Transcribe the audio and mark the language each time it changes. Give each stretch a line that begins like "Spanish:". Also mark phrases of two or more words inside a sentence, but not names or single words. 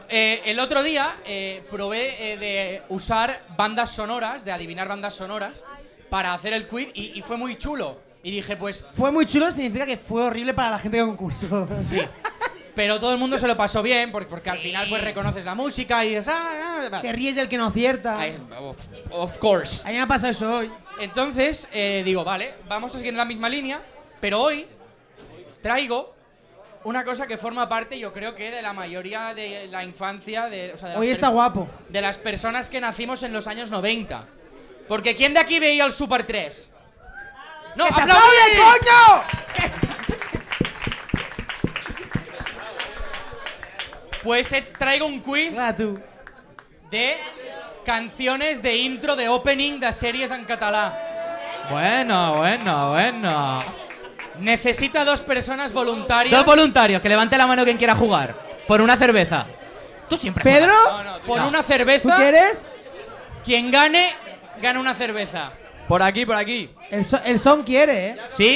Spanish: el otro día probé de usar bandas sonoras, de adivinar bandas sonoras, para hacer el quiz y fue muy chulo. Y dije, pues, Fue muy chulo, significa que fue horrible para la gente que concursó. sí. Pero todo el mundo se lo pasó bien, porque al final pues reconoces la música y dices, vale. Te ríes del que no acierta. Ay,
English: of course.
Spanish: A mí me ha pasado eso hoy. Entonces, digo, vale, vamos a seguir en la misma línea, pero hoy traigo una cosa que forma parte, yo creo que de la mayoría de la infancia, o sea, de las Hoy está guapo. de las personas que nacimos en los años 90. Porque ¿quién de aquí veía el Super 3? ¡No, ¡Que se aplaudid! aplaude, coño! Pues traigo un quiz Mira tú. de canciones de intro de opening de
Catalan: sèries en català.
Spanish: Bueno. Necesita 2 personas voluntarias. Dos voluntarios, que levante la mano quien quiera jugar. Por una cerveza. Tú siempre. ¿Pedro? Por una ¿Tú cerveza. quieres? Quien gane, gana una cerveza. Por aquí, por aquí. El son quiere, ¿eh? ¿Sí?